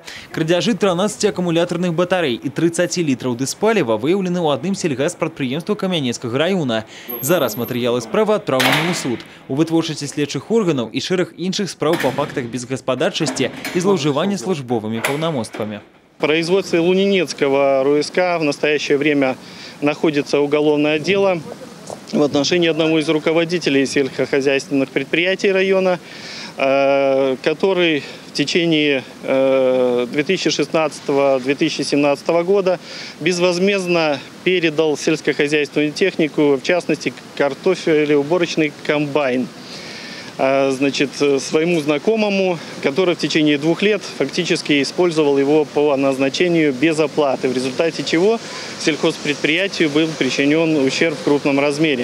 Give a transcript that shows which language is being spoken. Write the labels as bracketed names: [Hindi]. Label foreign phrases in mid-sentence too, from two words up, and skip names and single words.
[Belarusian] Крадзяжы 13 акумулятарных батарей і 30 літраў дызпаліва выяўлены ў адным сельгаспрадпрыемстве Камянецкага района. Зараз матэрыялы справы адпраўлены ў суд. У вытворчасці следчых органаў і шэраг іншых спраў па фактах безгаспадарчасці і злоўжывання службовымі паўнамоцтвамі. [Russian] В производстве Лунинецкого РУСК в настоящее время находится уголовное дело в отношении одного из руководителей сельскохозяйственных предприятий района, который в течение 2016-2017 года безвозмездно передал сельскохозяйственную технику, в частности картофелеуборочный комбайн, своему знакомому, который в течение 2 лет фактически использовал его по назначению без оплаты, в результате чего сельхозпредприятию был причинен ущерб в крупном размере.